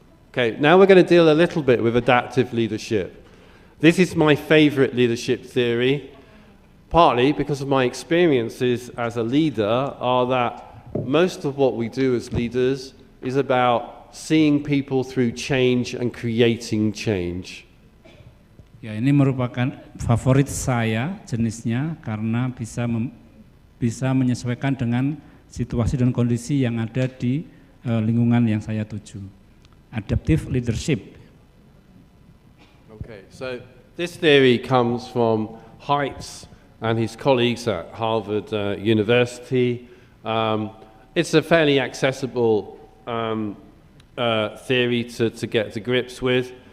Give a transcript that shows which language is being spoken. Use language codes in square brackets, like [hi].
[en] Okay, now we're going to deal a little bit with adaptive leadership. This is my favorite leadership theory, partly because of my experiences as a leader are that most of what we do as leaders is about seeing people through change and creating change. [id] Ya, ini merupakan favorit saya jenisnya karena bisa menyesuaikan dengan situasi dan kondisi yang ada di lingkungan yang saya tuju. [en] Adaptive leadership. Okay, so this theory comes from Heitz and his colleagues at Harvard University. It's a fairly accessible theory to get to grips with.